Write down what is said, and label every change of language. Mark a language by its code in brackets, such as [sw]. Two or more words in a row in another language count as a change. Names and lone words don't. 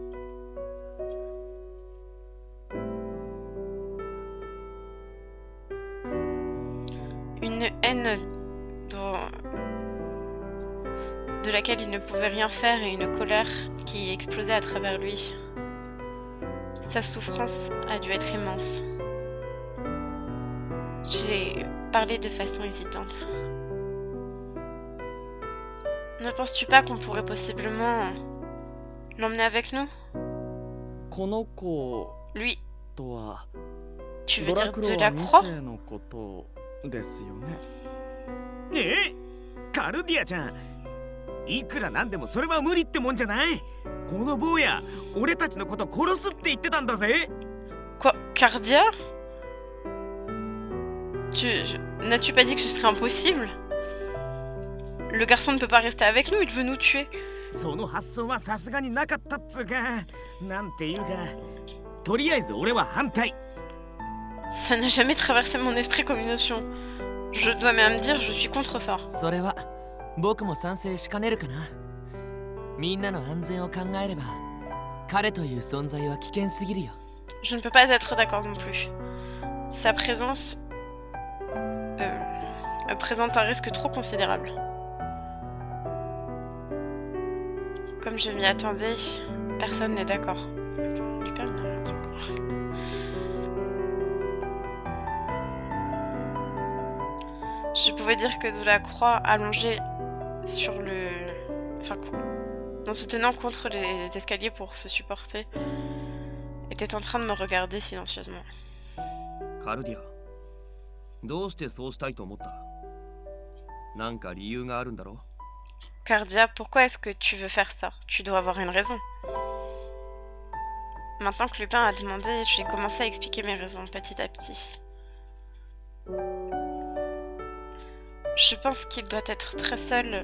[fr] Une haine de laquelle il ne pouvait rien faire et une colère qui explosait à travers lui. Sa souffrance a dû être immense. J'ai parlé de façon hésitante. Ne penses-tu pas qu'on pourrait possiblement l'emmener avec nous? [ja] この子 [fr] Lui, [ja] とは [fr] tu veux [ja] ドラ [fr] dire [ja] ク [fr] de [ja] ロ [fr] la [ja] は2 [fr] croix? [ja] 世のことですよね。カルディアちゃん、いくらなんでもそれは無理ってもんじゃない。この坊や俺たちのこと殺すって言ってたんだぜ。 [fr] Quoi? Cardia? N'as-tu pas dit que ce serait impossible? Le garçon ne peut pas rester avec nous, il veut nous tuer. [ja] その発想はさすがになかったっつうか、なんていうか、とりあえず俺は反対。 [fr] Ça n'a jamais traversé mon esprit comme une option. Je dois même dire, je suis contre ça. [ja] それは僕も賛成しかねるかな。みんなの安全を考えれば彼という存在は危険すぎるよ。 [fr] Je ne peux pas être d'accord non plus. Sa présence présente un risque trop considérable. Comme je m'y attendais, personne n'est d'accord. Attends, Lupin n'a rien dit encore. Je pouvais dire que de la croix allongée sur le... Enfin, en se tenant contre les escaliers pour se supporter, était en train de me regarder silencieusement. [ja] カルディア、どうしてそうしたいと思った？なんか理由があるんだろ？ [fr] Cardia, pourquoi est-ce que tu veux faire ça? Tu dois avoir une raison. Maintenant que Lupin a demandé, j'ai commencé à expliquer mes raisons petit à petit. Je pense qu'il doit être très seul.